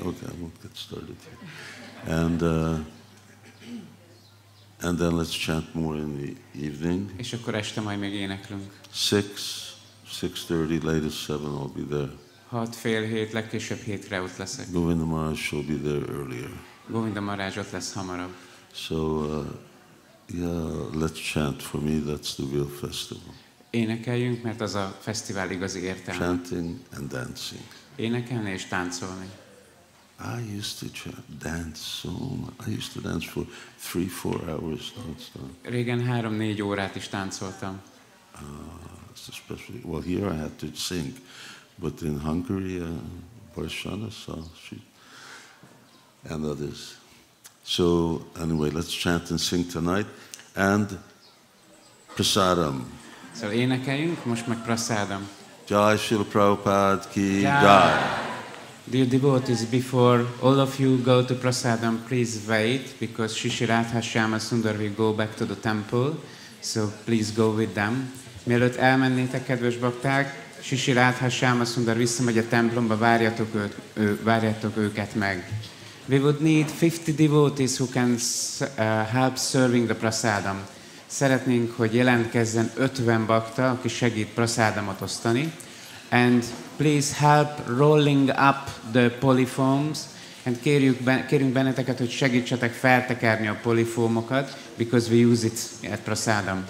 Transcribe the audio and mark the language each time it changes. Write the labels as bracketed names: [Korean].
[English] Okay, I won't get started here. And then let's chant more in the evening. [Hungarian] És akkor este majd még éneklünk. [English] 6:30, latest 7, I'll be there. [Hungarian] 6:30, legkésőbb 7-re ott leszek. [English] Govinda Maharaj will be there earlier. [Hungarian] Govinda Maharaj ott lesz hamarabb. [English] So, yeah, let's chant. For me, that's the real festival. [Hungarian] Énekeljünk, mert az a fesztivál igazi értelme. [English] Chanting and dancing. [Hungarian] Énekelni és táncolni. [English] I used to dance so much. I used to dance for 3-4 hours non-stop. [Hungarian] Régen 3-4 órát is táncoltam. [English] Especially, well, here I had to sing, but in Hungary, Barshana saw she and others. So anyway, let's chant and sing tonight, and prasadam. [Hungarian] Szóval énekeljünk, most meg prasadam. [Hindi] Jai Śrīla Prabhupada ki jai. [English] Dear devotees, before all of you go to prasadam, please wait, because Śrīla Sundar will go back to the temple, so please go with them. [Hungarian] Mielőtt elmennétek, kedves bakták, Śrīla Sundar visszamegy a templomba, várjátok őket meg. [English] We would need 50 devotees who can help serving the prasadam. [Hungarian] Szeretnénk, hogy jelentkezzen 50 bakta, aki segít prasadamot osztani. [English] And please help rolling up the polyforms. And [Hungarian] kérünk benneteket, hogy segítsetek feltekerni a polifómokat, [English] because we use it at prasadam.